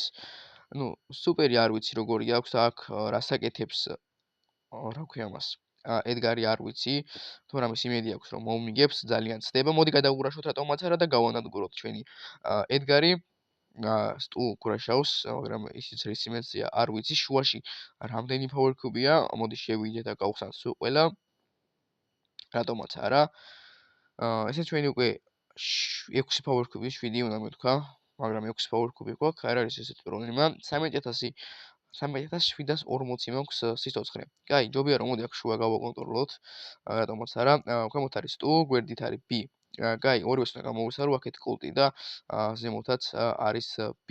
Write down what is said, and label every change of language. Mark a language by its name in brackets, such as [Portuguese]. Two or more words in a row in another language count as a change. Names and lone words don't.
[Georgian] ნუ სუპერი არ ვიცი როგორი აქვს აქ რას აკეთებს რა ქვია მას. ედგარი არ ვიცი, თუმცა იმედი აქვს რომ მომიგებს, ძალიან ცდება. მოდი გადავურაშოთ რატომაც არა და გავანადგუროთ ჩვენი ედგარი. სტულ კურაშავს, მაგრამ ისიც რის იმედია არ ვიცი, შუაში რამდენი [English] power cube- [Georgian] ია, მოდი შევიდეთ და გავხსნათ სულ ყველა. რატომაც არა. ესე ჩვენი უკვე 6 [English] power cube- [Georgian] ი 7 უნდა მეთქვა, მაგრამ 6 [English] power cube- [Georgian] ი გვაქვს, არ არის ესეთი პრობლემა. 3740 მაქვს სიცოცხლე. კაი, ჯობია რომ მოდი აქ შუა გავაკონტროლოთ, რატომაც არა. ქვემოთ არის სტულ, გვერდით არის B. კაი, ორივეს უნდა გამოვისარო, აქეთ კულტი და ზემოთაც არის B.